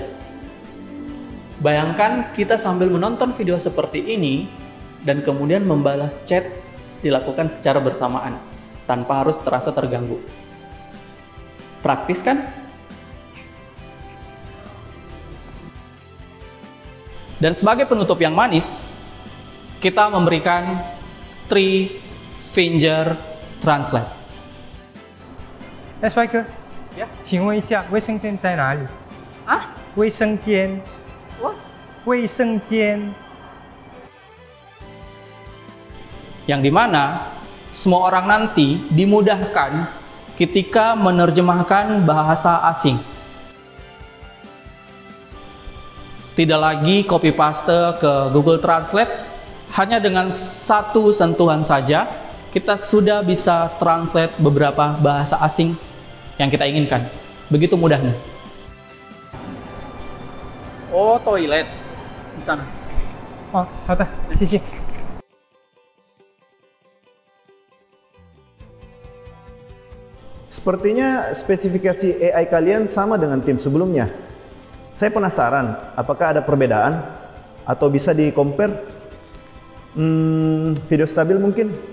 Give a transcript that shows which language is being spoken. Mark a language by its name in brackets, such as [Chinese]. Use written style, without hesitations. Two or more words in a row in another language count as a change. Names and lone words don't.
[Indonesian] Bayangkan kita sambil menonton video seperti ini dan kemudian membalas chat dilakukan secara bersamaan tanpa harus terasa terganggu. Praktis kan? Dan sebagai penutup yang manis, kita memberikan 3 Finger Translate. [Chinese] 哎，帅哥，呀请问一下，卫生间在哪里？啊？卫生间，卫生间。 [Indonesian] Yang dimana semua orang nanti dimudahkan ketika menerjemahkan bahasa asing. Tidak lagi copy paste ke Google Translate, hanya dengan satu sentuhan saja kita sudah bisa translate beberapa bahasa asing yang kita inginkan. Begitu mudahnya. Oh, toilet di sana. [Chinese] 哦，好的，谢谢。 [Indonesian] Sepertinya spesifikasi AI kalian sama dengan tim sebelumnya. Saya penasaran, apakah ada perbedaan atau bisa di-compare? Video stabil mungkin?